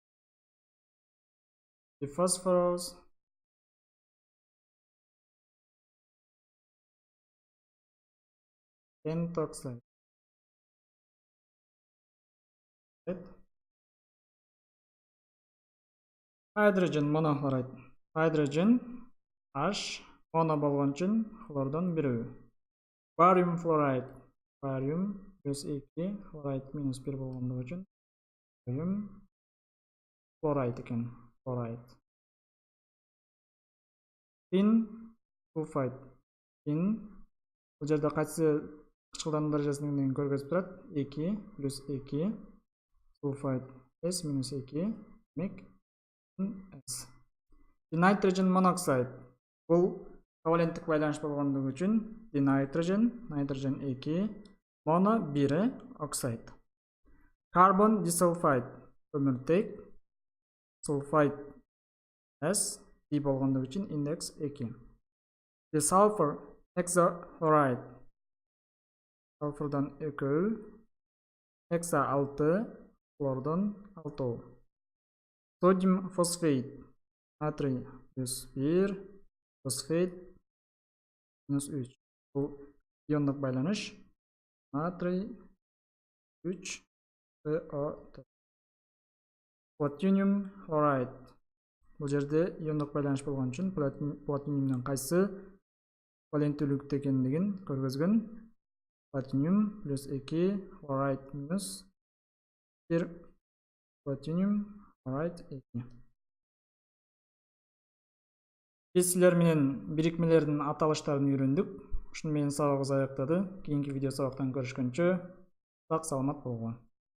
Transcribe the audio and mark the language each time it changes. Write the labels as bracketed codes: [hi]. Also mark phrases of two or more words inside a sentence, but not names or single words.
[en] The phosphorus pentoxide. Hydrogen monochloride. Hydrogen H mono [ky] болгон үчүн хлордон бирөө. [en] Barium fluoride. Barium +2, fluoride -1 [ky] болгондугу үчүн [en] barium fluoride экен. Fluoride. Tin sulfide. [ky] Tin бул жерде кайсы кычкылдардын даражасын көргөзүп турат. 2 +2 sulfide S-2 демек S. [en] The nitrogen monoxide. [ky] Бул коваленттик байланыш болгондугу үчүн [en] the nitrogen 2 mono 1 oxide. Carbon disulfide. [ky] Көмүртек sulfide S D болгондугу үчүн индекс 2. [en] The sulfur hexachloride. [ky] Sulfurдан 2, hexa 6, хлордон 6. [en] Sodium phosphate. [ky] Натрий +1, фосфат -3. Бул иондук байланыш. Натрий 3 PO4. [en] Platinum chloride. [ky] Бул жерде иондук байланыш болгон үчүн платиниумдун кайсы валенттүүлүктө экендигин көргөзгөн. [en] Platinum +2 chloride -1 platinum chloride 2. [ky] Биз силер менен бирикмелердин аталыштарын үйрөндүк. Ушуну менен сабагыбыз аяктады. Кийинки видео сабактан көрүшкөнчө сак саламат болгула.